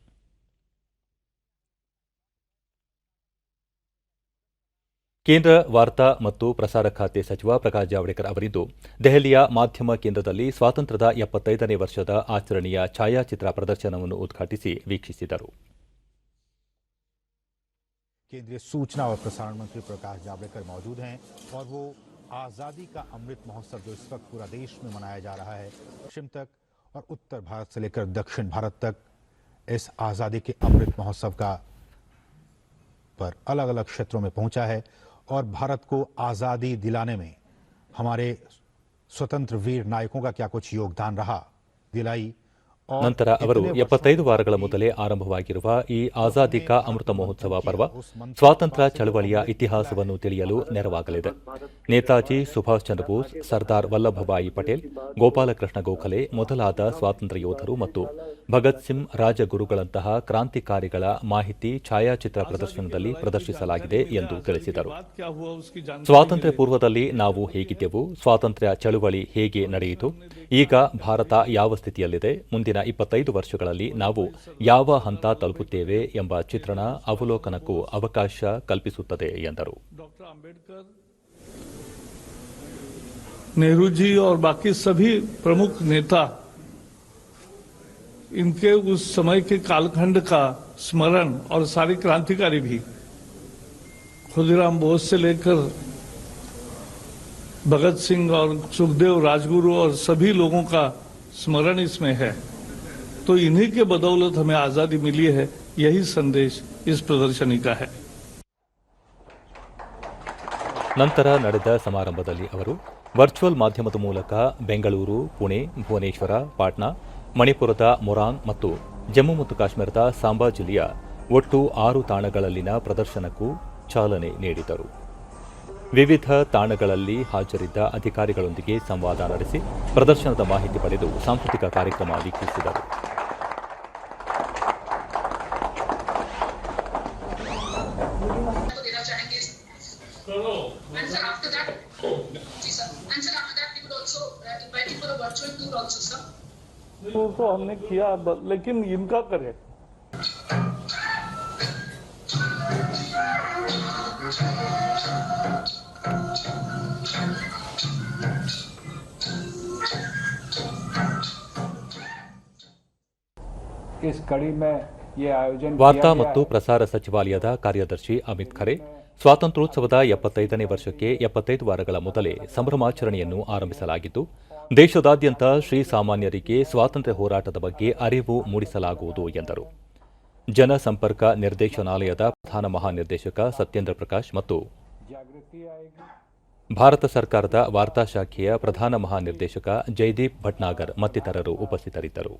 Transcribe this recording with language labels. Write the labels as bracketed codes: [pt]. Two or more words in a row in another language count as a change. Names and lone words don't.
[kn] ಕೇಂದ್ರ ವಾರ್ತಾ ಮತ್ತು ಪ್ರಸಾರ ಖಾತೆ ಸಚಿವ ಪ್ರಕಾಶ್ ಜಾವಡೇಕರ್ ಅವರಿಂದು ದೆಹಲಿಯ ಮಾಧ್ಯಮ ಕೇಂದ್ರದಲ್ಲಿ ಸ್ವಾತಂತ್ರ್ಯದ 75ನೇ ವರ್ಷದ ಆಚರಣೆಯ ಛಾಯಾಚಿತ್ರ ಪ್ರದರ್ಶನವನ್ನು ಉದ್ಘಾಟಿಸಿ ವೀಕ್ಷಿಸಿದರು. [hi] केंद्रीय सूचना और प्रसारण मंत्री प्रकाश जावड़ेकर मौजूद हैं और वो आज़ादी का अमृत महोत्सव जो इस वक्त पूरा देश में मनाया जा रहा है, पश्चिम तक और उत्तर भारत से लेकर दक्षिण भारत तक इस आज़ादी के अमृत महोत्सव का पर अलग अलग क्षेत्रों में पहुंचा है और भारत को आज़ादी दिलाने में हमारे स्वतंत्र वीर नायकों का क्या कुछ योगदान रहा दिलाई. [kn] ನಂತರ ಅವರು 75 ವಾರಗಳ ಮೊದಲೇ ಆರಂಭವಾಗಿರುವ ಈ ಆಜಾದಿ ಕಾ ಅಮೃತ ಮಹೋತ್ಸವ ಪರ್ವ ಸ್ವಾತಂತ್ರ್ಯ ಚಳವಳಿಯ ಇತಿಹಾಸವನ್ನು ತಿಳಿಯಲು ನೆರವಾಗಲಿದೆ. ನೇತಾಜಿ ಸುಭಾಷ್ ಚಂದ್ರ ಬೋಸ್, ಸರ್ದಾರ್ ವಲ್ಲಭಭಾಯಿ ಪಟೇಲ್, ಗೋಪಾಲಕೃಷ್ಣ ಗೋಖಲೆ ಮೊದಲಾದ ಸ್ವಾತಂತ್ರ್ಯ ಯೋಧರು ಮತ್ತು ಭಗತ್ ಸಿಂಗ್ ರಾಜಗುರುಗಳಂತಹ ಕ್ರಾಂತಿಕಾರಿಗಳ ಮಾಹಿತಿ ಛಾಯಾಚಿತ್ರ ಪ್ರದರ್ಶನದಲ್ಲಿ ಪ್ರದರ್ಶಿಸಲಾಗಿದೆ ಎಂದು ತಿಳಿಸಿದರು. ಸ್ವಾತಂತ್ರ್ಯ ಪೂರ್ವದಲ್ಲಿ ನಾವು ಹೇಗಿದ್ದೆವು, ಸ್ವಾತಂತ್ರ್ಯ ಚಳವಳಿ ಹೇಗೆ ನಡೆಯಿತು, ಈಗ ಭಾರತ ಯಾವ ಸ್ಥಿತಿಯಲ್ಲಿದೆ, ಮುಂದಿನ 25 ವರ್ಷಗಳಲ್ಲಿ ನಾವು ಯಾವ ಹಂತ ತಲುಪುತ್ತೇವೆ ಎಂಬ ಚಿತ್ರಣ ಅವಲೋಕನಕ್ಕೂ ಅವಕಾಶ ಕಲ್ಪಿಸುತ್ತದೆ ಎಂದರು. [hi] नेहरू जी और बाकी सभी प्रमुख नेता इनके उस समय के कालखंड का स्मरण और सारे क्रांतिकारी भी खुदीराम बोस से लेकर भगत सिंह और सुखदेव, राजगुरु और सभी लोगों का स्मरण इसमें है. तो इन्हीं के बदौलत हमें आजादी मिली है. यही संदेश इस प्रदर्शनी का है. [kn] ನಂತರ ನಡೆದ ಸಮಾರಂಭದಲ್ಲಿ ಅವರು ವರ್ಚುವಲ್ ಮಾಧ್ಯಮದ ಮೂಲಕ ಬೆಂಗಳೂರು, ಪುಣೆ, ಭುವನೇಶ್ವರ, ಪಾಟ್ನಾ, ಮಣಿಪುರದ ಮೊರಾಂಗ್ ಮತ್ತು ಜಮ್ಮು ಮತ್ತು ಕಾಶ್ಮೀರದ ಸಾಂಬಾ ಜಿಲ್ಲೆಯ ಒಟ್ಟು 6 ತಾಣಗಳಲ್ಲಿನ ಪ್ರದರ್ಶನಕ್ಕೂ ಚಾಲನೆ ನೀಡಿದರು. ವಿವಿಧ ತಾಣಗಳಲ್ಲಿ ಹಾಜರಿದ್ದ ಅಧಿಕಾರಿಗಳೊಂದಿಗೆ ಸಂವಾದ ನಡೆಸಿ ಪ್ರದರ್ಶನದ ಮಾಹಿತಿ ಪಡೆದು ಸಾಂಸ್ಕೃತಿಕ ಕಾರ್ಯಕ್ರಮ ವೀಕ್ಷಿಸಿದರು. [hi] तो हमने किया, लेकिन इनका करें. इस कड़ी में ये आयोजन [kn] ವಾರ್ತಾ ಮತ್ತು ಪ್ರಸಾರ ಸಚಿವಾಲಯದ ಕಾರ್ಯದರ್ಶಿ ಅಮಿತ್ ಖರೆ ಸ್ವಾತಂತ್ರ್ಯೋತ್ಸವದ 75ನೇ ವರ್ಷಕ್ಕೆ 75 ವಾರಗಳ ಮೊದಲೇ ಸಂಭ್ರಮಾಚರಣೆಯನ್ನು ಆರಂಭಿಸಲಾಗಿದ್ದು, ದೇಶದಾದ್ಯಂತ ಶ್ರೀಸಾಮಾನ್ಯರಿಗೆ ಸ್ವಾತಂತ್ರ್ಯ ಹೋರಾಟದ ಬಗ್ಗೆ ಅರಿವು ಮೂಡಿಸಲಾಗುವುದು ಎಂದರು. ಜನಸಂಪರ್ಕ ನಿರ್ದೇಶನಾಲಯದ ಪ್ರಧಾನ ಮಹಾನಿರ್ದೇಶಕ ಸತ್ಯೇಂದ್ರ ಪ್ರಕಾಶ್ ಮತ್ತು ಭಾರತ ಸರ್ಕಾರದ ವಾರ್ತಾ ಶಾಖೆಯ ಪ್ರಧಾನ ಮಹಾನಿರ್ದೇಶಕ ಜೈದೀಪ್ ಭಟ್ನಾಗರ್ ಮತ್ತಿತರರು ಉಪಸ್ಥಿತರಿದ್ದರು.